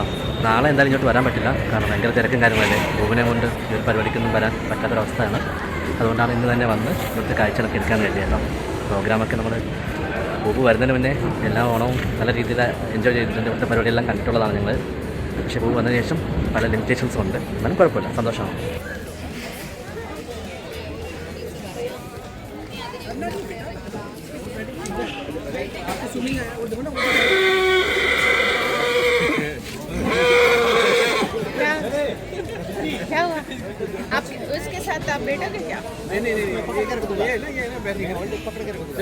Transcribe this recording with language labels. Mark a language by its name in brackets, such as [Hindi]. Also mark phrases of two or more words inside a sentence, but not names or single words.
[Malayalam] നാളെ എന്തായാലും ഇങ്ങോട്ട് വരാൻ പറ്റില്ല, കാരണം ഭയങ്കര തിരക്കും കാര്യങ്ങളല്ലേ. ബൂബിനെ കൊണ്ട് ഈ ഒരു പരിപാടിക്കൊന്നും വരാൻ പറ്റാത്തൊരവസ്ഥയാണ്. അതുകൊണ്ടാണ് ഇന്ന് തന്നെ വന്ന് ഇവിടുത്തെ കാഴ്ചകളൊക്കെ എടുക്കാൻ വേണ്ടി കേട്ടോ. പ്രോഗ്രാമൊക്കെ നമ്മൾ ബൂബ് വരുന്നതിന് മുന്നേ എല്ലാ ഓണവും നല്ല രീതിയിൽ എൻജോയ് ചെയ്തിട്ടുണ്ട്. ഇവിടുത്തെ പരിപാടിയെല്ലാം കണ്ടിട്ടുള്ളതാണ് ഞങ്ങൾ. പക്ഷേ ബൂബ് വന്നതിന് ശേഷം പല ലിമിറ്റേഷൻസും ഉണ്ട്. എന്നാലും കുഴപ്പമില്ല, സന്തോഷമാണ്. [Hindi] क्या हुआ? आप उसके साथ आप बैठोगे क्या? नहीं पकड़ के रखो, ये ना बैठ के पकड़ के रखो।